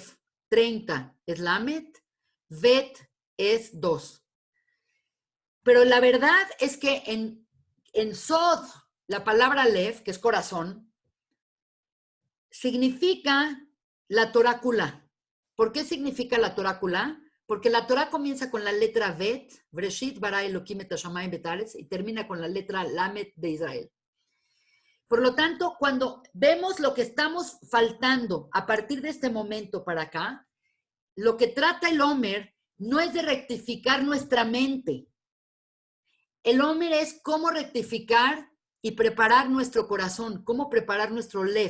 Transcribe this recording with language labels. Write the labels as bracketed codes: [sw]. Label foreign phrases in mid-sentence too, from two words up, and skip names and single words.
[es] 30 es Lamet, Vet es 2. Pero la verdad es que en Sod, la palabra Lev, que es corazón, significa la torácula. ¿Por qué significa la torácula? Porque la Torah comienza con la letra Bet, [he] בראשית ברא אלקים את השמים ואת הארץ, [es] y termina con la letra Lamet de Israel. Por lo tanto, cuando vemos lo que estamos faltando a partir de este momento para acá, lo que trata el Omer no es de rectificar nuestra mente. El Omer es cómo rectificar y preparar nuestro corazón, cómo preparar nuestro Lev.